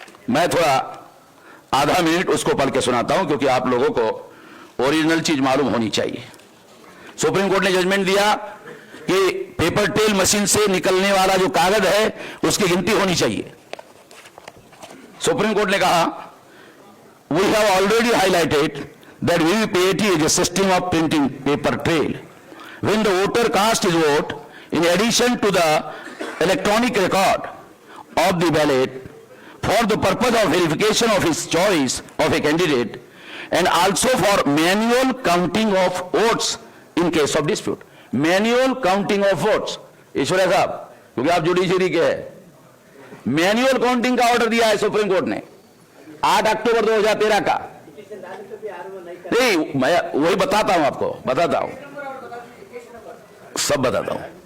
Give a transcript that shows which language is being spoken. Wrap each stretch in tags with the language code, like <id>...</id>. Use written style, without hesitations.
<hi>मैं थोड़ा आधा मिनट उसको पढ़ के सुनाता हूं क्योंकि आप लोगों को ओरिजिनल चीज मालूम होनी चाहिए। सुप्रीम कोर्ट ने जजमेंट दिया कि पेपर ट्रेल मशीन से निकलने वाला जो कागज है उसकी गिनती होनी चाहिए। सुप्रीम कोर्ट ने कहा,</hi> <en>We have already highlighted that VVPAT is a system of printing paper trail. When the voter casts his vote, in addition to the electronic record of the ballot for the purpose of verification of his choice of a candidate and also for manual counting of votes in case of dispute. Manual counting of votes.</en> <hi>Ishwariya साहब, क्योंकि आप judiciary के हैं, manual counting का order दिया है supreme court ने 8 अक्टूबर 2013 का। नहीं, मैं वही बताता हूं आपको, बताता हूं, सब बताता हूं।</hi>